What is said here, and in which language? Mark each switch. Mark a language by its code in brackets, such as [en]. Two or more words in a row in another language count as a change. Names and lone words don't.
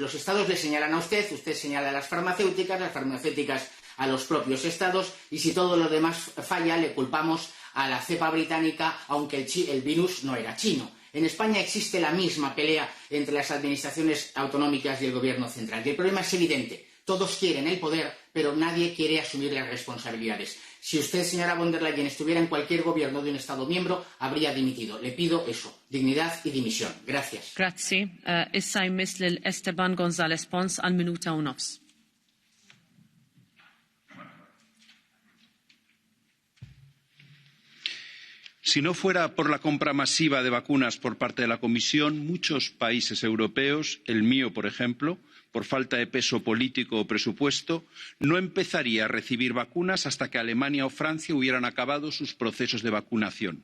[es] Los estados le señalan a usted señala a las farmacéuticas a los propios estados, y si todo lo demás falla le culpamos a la cepa británica, aunque el virus no era chino. En España existe la misma pelea entre las administraciones autonómicas y el gobierno central. Y el problema es evidente. Todos quieren el poder, pero nadie quiere asumir las responsabilidades. Si usted, señora von der Leyen, estuviera en cualquier gobierno de un Estado miembro, habría dimitido. Le pido eso, dignidad y dimisión. Gracias. Grazie. [mt] Issa jmiss lil Esteban González Pons għal minuta u nofs. [es] Si no fuera por la compra masiva de vacunas por parte de la Comisión, muchos países europeos, el mío por ejemplo, por falta de peso político o presupuesto, no empezaría a recibir vacunas hasta que Alemania o Francia hubieran acabado sus procesos de vacunación.